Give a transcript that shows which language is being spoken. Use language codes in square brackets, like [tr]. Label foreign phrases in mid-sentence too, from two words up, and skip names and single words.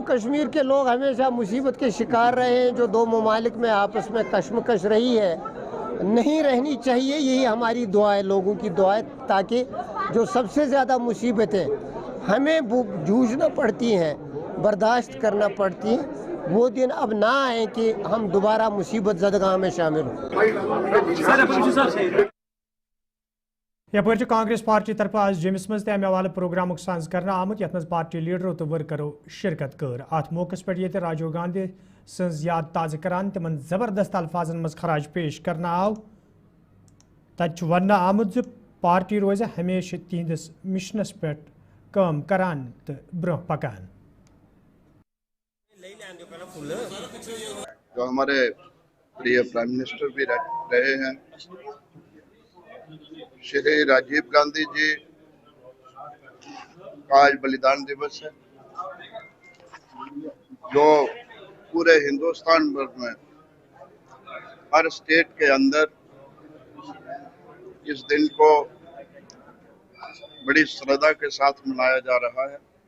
[hi] कश्मीर के लोग हमेशा मुसीबत के शिकार रहे हैं। जो दो ममालिक में आपस में कशमकश रही है, नहीं रहनी चाहिए, यही हमारी दुआ है, लोगों की दुआ है, ताकि जो सबसे ज़्यादा मुसीबतें हमें जूझना पड़ती हैं, बर्दाश्त करना पड़ती हैं, वो दिन अब ना आए कि हम दोबारा मुसीबत ज़दगाह में शामिल हों। [ks] यपर कांग्रेस पार्टी तरफ आज जमिस मज अमे हवाले प्रोग्राम साज कर आमुत यथ पार्टी लीडरों तो वर्करों शिरकत कर। अत मौके पे राजीव गांधी सज याद ताज़ करान तिमन जबरदस्त अल्फाजन मज खराज पेश करना आव। तत वन आमुत ज पार्टी रोज हमेशा तिहंदिस मिशनस पे काम करान तो ब्रोह पकान। [hi] जो हमारे प्रिय [en] prime minister [hi] भी रहे हैं श्री राजीव गांधी जी का आज बलिदान दिवस है, जो पूरे हिंदुस्तान भर में हर स्टेट के अंदर इस दिन को बड़ी श्रद्धा के साथ मनाया जा रहा है।